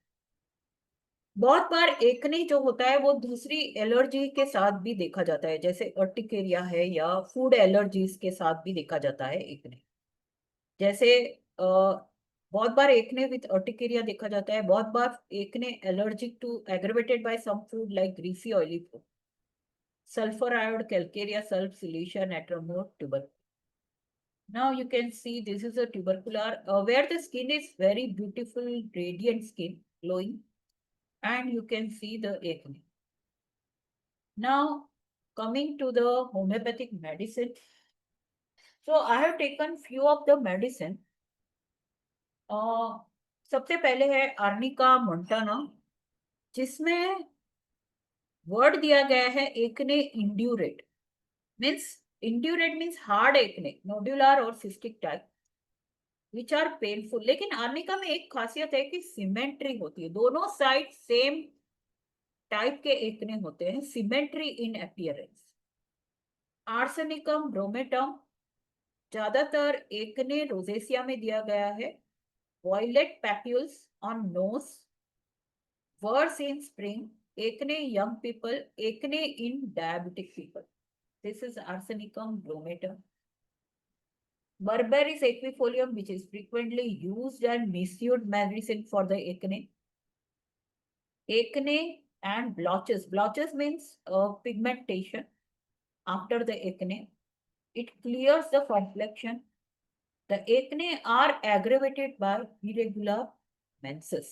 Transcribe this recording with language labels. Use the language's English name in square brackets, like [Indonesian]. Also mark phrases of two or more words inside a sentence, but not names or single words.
[Hindi] बहुत बार एकने जो होता है वो दूसरी एलर्जी के साथ भी देखा जाता है, जैसे अर्टिकेरिया है या [English] food allergies [Hindi] के साथ भी देखा जाता है एकने। जैसे बहुत बार [English] acne with urticaria [Hindi] देखा जाता है, बहुत बार [English] acne allergic to aggravated by some food like greasy oily food, sulfur iode, calcarea, sulf, silicia, natramor, tubercle. Now you can see this is a tubercular where the skin is very beautiful, radiant skin, glowing, and you can see the acne. Now coming to the homeopathic medicine. So I have taken few of the medicine. [Hindi] सबसे पहले है आर्निका मोंटाना, जिसमें वर्ड दिया गया है [English] acne indurate. means indurate means hard acne, nodular और cystic type which are painful। [Hindi] लेकिन आर्निका में एक खासियत है कि सिमेट्री होती है, दोनों [English] side same type [Hindi] के एकने होते हैं, [English] symmetry in appearance. [Hindi] आर्सेनिकम ब्रोमेटम ज्यादातर [English] acne rosacea [Hindi] में दिया गया है। [English] violet papules on nose, worse in spring, acne young people, acne in diabetic people. This is arsenicum bromatum. Berberis equifolium, which is frequently used and misused medicine for the acne. Acne and blotches. Blotches means pigmentation after the acne. It clears the complexion. The acne are aggravated by irregular menses.